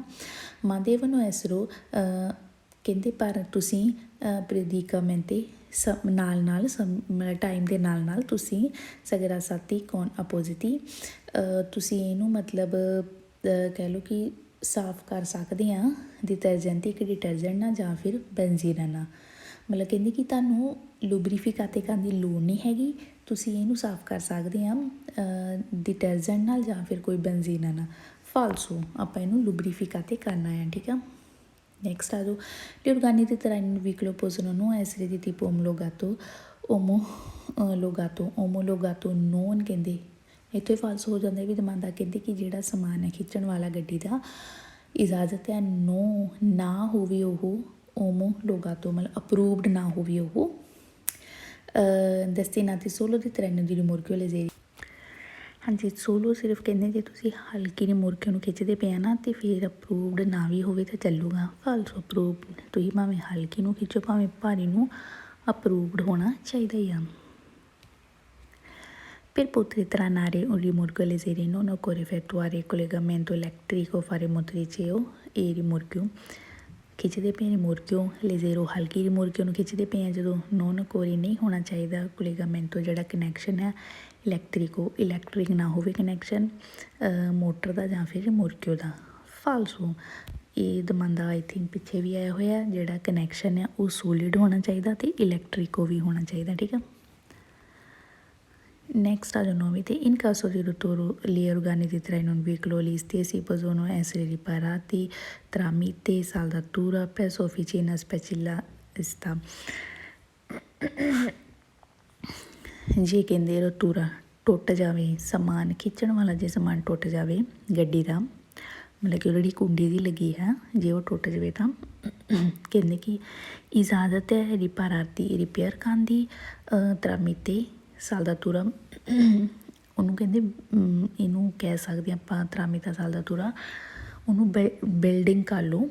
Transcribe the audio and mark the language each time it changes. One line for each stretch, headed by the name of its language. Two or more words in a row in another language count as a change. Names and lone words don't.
Italian: ma devono essere
Punjabi: ਕਹਿੰਦੇ ਪਰ ਤੁਸੀਂ ਪ੍ਰੈਡੀਕਾਮੈਂਟੇ ਨਾਲ ਟਾਈਮ ਦੇ ਨਾਲ ਤੁਸੀਂ
Italian: sgrassati con appositi,
Punjabi: ਤੁਸੀਂ ਇਹਨੂੰ ਮਤਲਬ ਕਹਿ ਲਓ ਕਿ ਸਾਫ਼ ਕਰ ਸਕਦੇ ਹਾਂ ਡਿਟਰਜੈਂਟ, ਇੱਕ ਡਿਟਰਜੈਂਟ ਨਾਲ ਜਾਂ ਫਿਰ ਬੈਂਜ਼ੀਨ ਨਾਲ, ਮਤਲਬ ਕਹਿੰਦੇ ਕਿ ਤੁਹਾਨੂੰ ਲੁਬਰੀਫਿਕਾਤੇ ਕਰਨ ਦੀ ਲੋੜ ਨਹੀਂ ਹੈਗੀ, ਤੁਸੀਂ ਇਹਨੂੰ ਸਾਫ਼ ਕਰ ਸਕਦੇ ਹਾਂ ਡਿਟਰਜੈਂਟ ਨਾਲ ਜਾਂ ਫਿਰ ਕੋਈ ਬੈਂਜ਼ੀਨ ਨਾਲ। ਫਾਲਸੋ ਆਪਾਂ ਇਹਨੂੰ ਲੁਬਰੀਫਿਕਾਤੇ ਕਰਨਾ ਹੈ, ਠੀਕ ਆ।
Italian: Next a gli organi di traino in veicolo possono non essere di tipo omologato non
Punjabi: ਕਹਿੰਦੇ ਇੱਥੇ ਫਾਲਸ ਹੋ ਜਾਂਦਾ ਵੀ ਦਮਾਂਦਾ, ਕਹਿੰਦੇ ਕਿ ਜਿਹੜਾ ਸਮਾਨ ਹੈ ਖਿੱਚਣ ਵਾਲਾ ਗੱਡੀ ਦਾ ਇਜਾਜ਼ਤ ਹੈ ਨਾ ਹੋਵੇ ਉਹ omologato, ਮਤਲਬ ਅਪਰੂਵਡ ਨਾ ਹੋਵੇ ਉਹ
Italian: destinati solo di traino di rimorchio leggeri।
Punjabi: ਹਾਂਜੀ ਸੋਲੋ ਸਿਰਫ ਕਹਿੰਦੇ ਜੇ ਤੁਸੀਂ ਹਲਕੀ ਰਿਮੋਰਕਿਓ ਨੂੰ ਖਿੱਚਦੇ ਪਏ ਆ ਨਾ ਅਤੇ ਫਿਰ ਅਪਰੂਵਡ ਨਾ ਵੀ ਹੋਵੇ ਤਾਂ ਚੱਲੂਗਾ। ਫਾਲਸੋ ਅਪਰੂਵਡ ਤੁਸੀਂ ਭਾਵੇਂ ਹਲਕੀ ਨੂੰ ਖਿੱਚੋ ਭਾਵੇਂ ਭਾਰੀ ਨੂੰ, ਅਪਰੂਵਡ ਹੋਣਾ ਚਾਹੀਦਾ ਹੀ ਆ।
Italian: Per poter trainare un rimorchio leggero non occorre effettuare il collegamento elettrico, fare motrice e rimorchio।
Punjabi: ਖਿੱਚਦੇ ਪਏ
Italian: rimorchio leggero
Punjabi: ਹਲਕੀ ਰਿਮੋਰਕਿਓ ਨੂੰ ਖਿੱਚਦੇ ਪਏ ਆ ਜਦੋਂ
Italian: non occorre
Punjabi: ਨਹੀਂ ਹੋਣਾ ਚਾਹੀਦਾ ਕੋਲੇਗਾਮੈਂਟੋ, ਜਿਹੜਾ ਕਨੈਕਸ਼ਨ ਹੈ ਇਲੈਕਟ੍ਰਿਕ ਨਾ ਹੋਵੇ ਕਨੈਕਸ਼ਨ ਮੋਟਰ ਦਾ ਜਾਂ ਫਿਰ ਰਿਮੋਰਕਿਓ ਦਾ। ਫਾਲਸੋ ਇਹ ਦਮਾਂਦਾ
English: I think
Punjabi: ਪਿੱਛੇ ਵੀ ਆਇਆ ਹੋਇਆ, ਜਿਹੜਾ ਕਨੈਕਸ਼ਨ ਹੈ ਉਹ ਸੋਲਿਡ ਹੋਣਾ ਚਾਹੀਦਾ ਅਤੇ ਇਲੈਕਟ੍ਰਿਕੋ ਵੀ ਹੋਣਾ ਚਾਹੀਦਾ, ਠੀਕ ਆ।
Italian: Next a 9, in caso di rottura gli organi di traino in veicolo gli stessi possono essere riparati tramite saldatura presso officina specialista।
Punjabi: ਜੇ ਕਹਿੰਦੇ ਰਤੂਰਾ ਟੁੱਟ ਜਾਵੇ, ਸਮਾਨ ਖਿੱਚਣ ਵਾਲਾ ਜੇ ਸਮਾਨ ਟੁੱਟ ਜਾਵੇ ਗੱਡੀ ਦਾ, ਮਤਲਬ ਕਿ ਉਹ ਜਿਹੜੀ ਕੁੰਡੀ ਦੀ ਲੱਗੀ ਹੈ ਜੇ ਉਹ ਟੁੱਟ ਜਾਵੇ ਤਾਂ ਕਹਿੰਦੇ ਕਿ ਇਜਾਜ਼ਤ ਹੈ ਰਿਪੇਅਰ ਕਰਨ ਦੀ
Italian: tramite saldatura,
Punjabi: ਉਹਨੂੰ ਕਹਿੰਦੇ ਇਹਨੂੰ ਕਹਿ ਸਕਦੇ ਆਪਾਂ
Italian: tramite saldatura,
Punjabi: ਉਹਨੂੰ ਬਿਲਡਿੰਗ ਕਰ ਲਓ।